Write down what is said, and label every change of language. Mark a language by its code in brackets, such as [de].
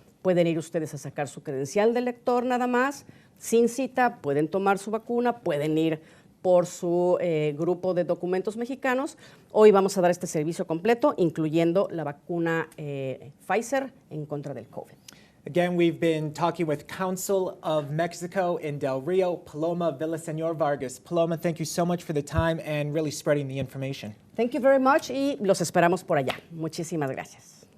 [es] Pueden ir ustedes a sacar su credencial de lector nada más, sin cita, pueden tomar su vacuna, pueden ir por su grupo de documentos mexicanos. Hoy vamos a dar este servicio completo, incluyendo la vacuna Pfizer en contra del COVID. [en] Again, we've been talking with Consul of Mexico in Del Rio, Paloma Villaseñor Vargas. Paloma, thank you so much for the time and really spreading the information. Thank you very much [es] y los esperamos por allá. Muchísimas gracias.